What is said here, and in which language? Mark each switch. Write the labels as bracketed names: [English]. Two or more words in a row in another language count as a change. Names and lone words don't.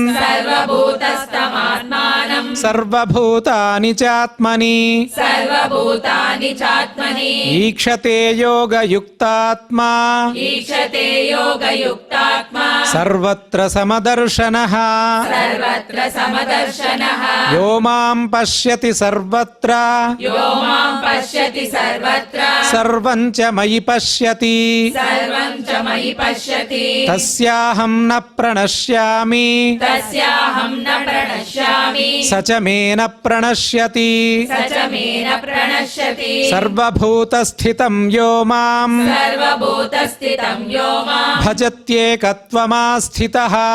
[Sanskrit] సర్వభూతస్థమాత్మానం సర్వభూతాని చాత్మని సర్వభూతాని చాత్మని ఈక్షతే యోగయుక్తాత్మా ఈక్షతే యోగయుక్తాత్మా సర్వత్ర సమదర్శనః సర్వత్ర సమదర్శనః యో మాం పశ్యతి సర్వత్ర యో మాం పశ్యతి సర్వత్ర సర్వం చ మయి పశ్యతి సర్వం చ మయి పశ్యతి తస్యాహం న ప్రణశ్యామి తస్యాహం న ప్రణశ్యామి స చ మే న ప్రణశ్యతి స చ మే న ప్రణశ్యతి సర్వభూతస్థితం యో మాం సర్వభూతస్థితం యో మాం భజత్యేకత్వమాస్థితః